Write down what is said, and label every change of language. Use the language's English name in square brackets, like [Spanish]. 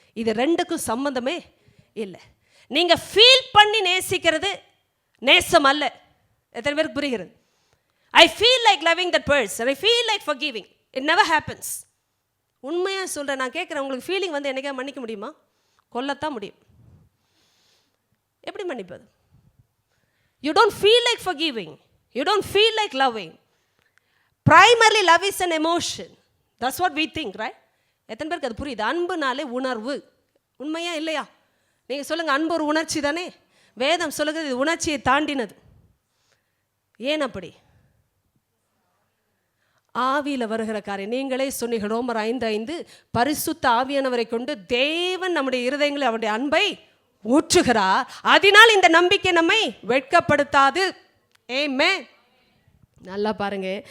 [Tamil] இது ரெண்டுக்கும் சம்மந்தமே இல்லை. நீங்கள் ஃபீல் பண்ணி நேசிக்கிறது நேசம் அல்ல. எத்தனை பேருக்கு புரிகிறது? [English] I feel like loving that person, I feel like forgiving. It never happens. [Tamil] உண்மையாக சொல்கிறேன், நான் கேட்குறேன், உங்களுக்கு ஃபீலிங் வந்து என்னைக்கா மன்னிக்க முடியுமா? கொல்லத்தான் முடியும். எப்படி மன்னிப்பது? [English] You don't feel like forgiving. You don't feel like loving. Primarily love is an emotion. That's what we think, right? [Tamil] எத்தனை பேருக்கு அது புரியுது? அன்புனாலே உணர்வு. உண்மையா இல்லையா? நீங்கள் சொல்லுங்கள், அன்பு ஒரு உணர்ச்சி தானே? வேதம் சொல்லுகிறது இது உணர்ச்சியை தாண்டினது. ஏன் அப்படி? ஆவியில் வருகிற காரியம். நீங்களே சொன்னீங்க ரோமர் 5:5, பரிசுத்த ஆவியானவரை கொண்டு தேவன் நம்முடைய இருதயங்களை அவருடைய அன்பை ஊற்றுகிறார், அதனால் இந்த நம்பிக்கை நம்மை வெட்கப்படுத்தாது. ஆமென். நல்லா பாருங்க.